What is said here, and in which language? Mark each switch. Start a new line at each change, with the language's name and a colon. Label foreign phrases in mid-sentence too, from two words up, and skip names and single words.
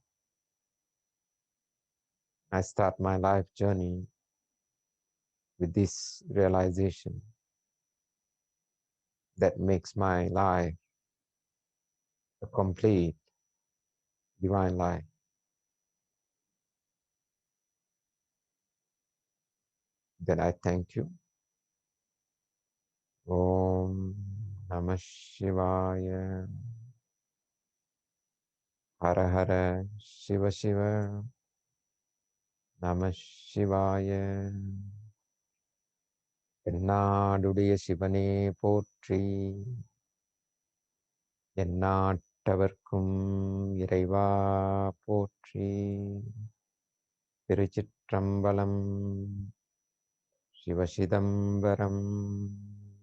English: I start my life journey with this realization that makes my life a complete divine life. That I thank you.
Sanskrit: ॐ नमः शिवाय. हर हर शिव शिव. नमः शिवाय.
Tamil: என்னாடுடைய சிவனே போற்றி, எந்நாட்டவர்க்கும் இறைவா போற்றி. திருச்சிற்றம்பலம். சிவசிதம்பரம்.